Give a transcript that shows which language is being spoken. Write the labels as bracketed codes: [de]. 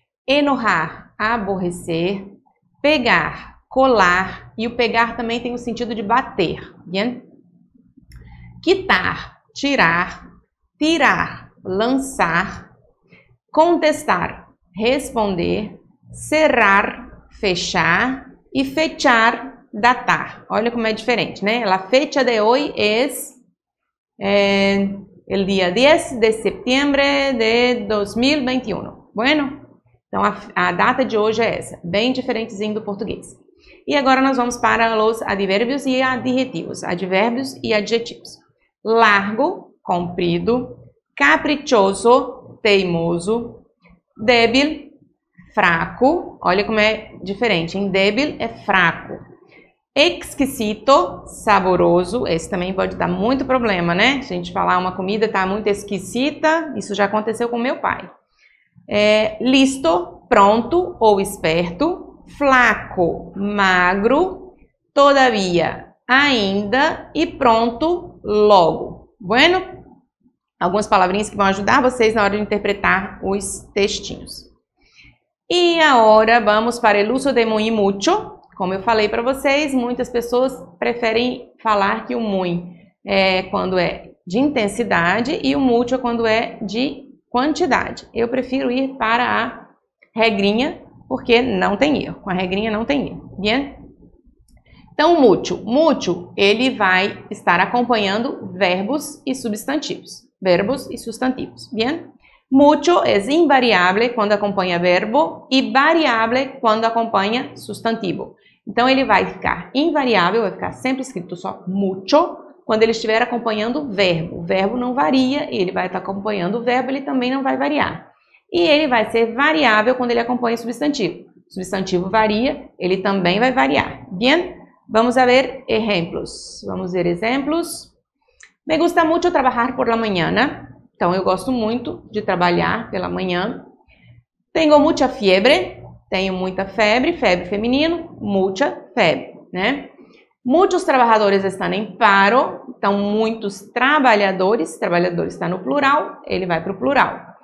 [pt] enojar, aborrecer, pegar, colar, e o pegar também tem o sentido de bater, bien? Quitar, tirar, tirar, lançar, contestar, responder, cerrar, fechar e fechar, datar. Olha como é diferente, né? [es] La fecha de hoy es el día 10 de septiembre de 2021. [pt] Bueno, então a data de hoje é essa, bem diferentezinho do português. E agora nós vamos para os advérbios e adjetivos, advérbios e adjetivos. Largo, comprido, caprichoso, teimoso, débil, fraco, olha como é diferente, hein? Débil é fraco. Exquisito, saboroso, esse também pode dar muito problema, né? Se a gente falar uma comida está muito exquisita, isso já aconteceu com meu pai. Listo, pronto ou esperto, flaco, magro, todavia, ainda e pronto, logo. Bueno, algumas palavrinhas que vão ajudar vocês na hora de interpretar os textinhos. E agora vamos para o uso de muy y mucho. Como eu falei para vocês, muitas pessoas preferem falar que o muy é quando é de intensidade e o mucho é quando é de quantidade. Eu prefiro ir para a regrinha, porque não tem erro. Com a regrinha não tem erro. Bien? Então, o mucho. Mucho, ele vai estar acompanhando verbos e substantivos. Verbos e substantivos. Bien? Mucho é invariável quando acompanha verbo e variável quando acompanha substantivo. Então, ele vai ficar invariável, vai ficar sempre escrito só mucho, quando ele estiver acompanhando o verbo. O verbo não varia, ele vai estar acompanhando o verbo, ele também não vai variar. E ele vai ser variável quando ele acompanha o substantivo. O substantivo varia, ele também vai variar. Bien? Vamos a ver exemplos. Vamos ver exemplos. [es] Me gusta mucho trabajar por la mañana. [pt] Então, eu gosto muito de trabalhar pela manhã. Tenho muita fiebre. Tenho muita febre, febre feminino, mucha febre, né? Muitos trabalhadores estão em paro, então muitos trabalhadores está no plural, ele vai para o plural.